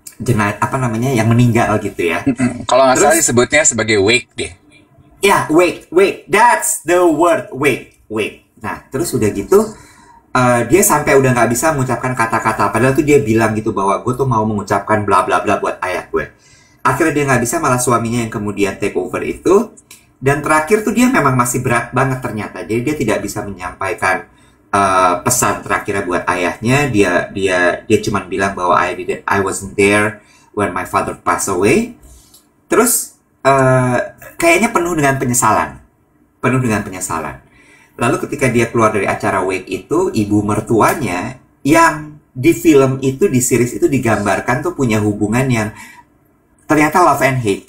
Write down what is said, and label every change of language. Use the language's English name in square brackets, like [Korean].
[Indonesian] apa namanya, yang meninggal gitu ya. Kalau nggak salah Terus disebutnya sebagai wake deh. [English] ya, wake, that's the word, wake. [Indonesian] Nah, terus udah gitu, dia sampai udah nggak bisa mengucapkan kata-kata. Padahal tuh dia bilang gitu bahwa gue tuh mau mengucapkan bla bla bla buat ayah gue. Akhirnya dia nggak bisa, malah suaminya yang kemudian [English] take over [Indonesian] itu. Dan terakhir tuh dia memang masih berat banget ternyata. Jadi dia tidak bisa menyampaikan pesan terakhirnya buat ayahnya. Dia cuma bilang bahwa [English] I wasn't there when my father passed away. [Indonesian] Terus kayaknya penuh dengan penyesalan. Lalu ketika dia keluar dari acara Wake itu, ibu mertuanya yang di film itu, di series itu digambarkan tuh punya hubungan yang ternyata [English] love and hate.